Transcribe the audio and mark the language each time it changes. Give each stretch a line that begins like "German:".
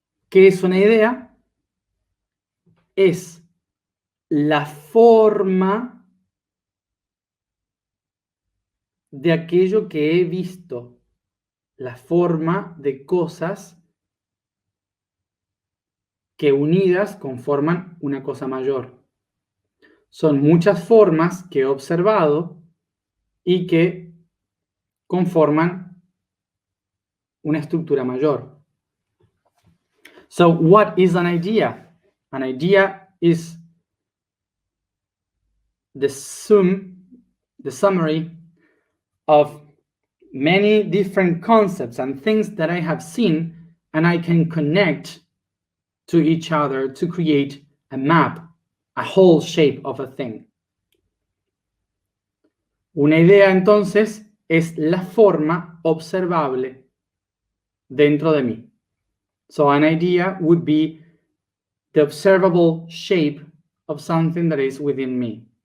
Spanish: ¿Qué es una idea? Es la forma de aquello que he visto, la forma de cosas que unidas conforman una cosa mayor. Son muchas formas que he observado y que conforman una estructura mayor.
English: So, what is an idea? An idea is the summary of many different concepts and things that I have seen, and I can connect to each other to create a map, a whole shape of a thing.
Spanish: Una idea, entonces, es la forma observable dentro de mí.
English: So an idea would be the observable shape of something that is within me.